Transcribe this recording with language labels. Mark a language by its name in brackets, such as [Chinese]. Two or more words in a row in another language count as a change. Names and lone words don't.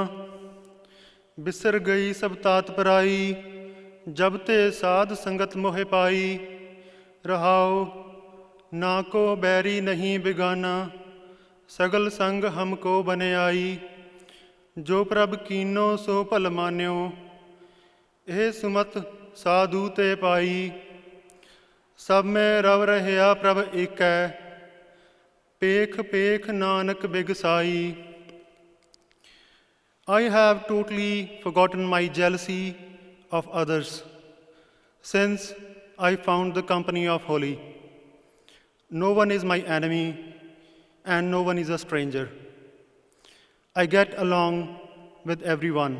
[Punjabi] ਬਿਸਰ ਗਈ ਸਭ ਤਾਤ ਪਰਾਈ, ਜਬ ਤੇ ਸਾਧ ਸੰਗਤ ਮੋਹੇ ਪਾਈ। ਰਹਾਓ ਨਾ ਕੋ ਬੈਰੀ ਨਹੀਂ ਬਿਗਾਨਾ, ਸਗਲ ਸੰਗ ਹਮਕੋ ਬਨੇ ਆਈ। ਜੋ ਪ੍ਰਭ ਕੀਨੋ ਸੋ ਭਲ ਮਾਨਿਓ, ਏਹ ਸੁਮਤ ਸਾਧੂ ਤੇ ਪਾਈ। ਸਭ ਮੇਂ ਰਵ ਰਹਿਆ ਪ੍ਰਭ ਏਕੈ, ਪੇਖ ਪੇਖ ਨਾਨਕ ਬਿਗਸਾਈ। [English] I have totally forgotten my jealousy of others, since I found the company of holy. No one is my enemy, and no one is a stranger. I get along with everyone.